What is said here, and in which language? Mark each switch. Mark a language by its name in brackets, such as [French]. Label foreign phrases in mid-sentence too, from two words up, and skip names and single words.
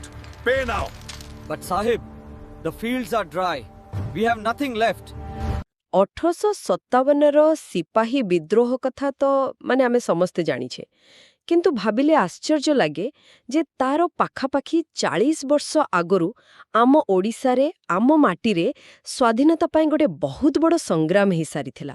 [English] Pay now. But Sahib, the fields are dry. We have nothing left. [Odia] 1857ର ସିପାହୀ ବିଦ୍ରୋହ କଥା ତ ଆମେ ସମସ୍ତେ ଜାଣିଛେ, କିନ୍ତୁ ଭାବିଲେ ଆଶ୍ଚର୍ଯ୍ୟ ଲାଗେ ଯେ ତାର ପାଖାପାଖି 40 ବର୍ଷ ଆଗରୁ ଆମ ଓଡ଼ିଶାରେ, ଆମ ମାଟିରେ ସ୍ୱାଧୀନତା ପାଇଁ ଗୋଟେ ବହୁତ ବଡ଼ ସଂଗ୍ରାମ ହେଇସାରିଥିଲା।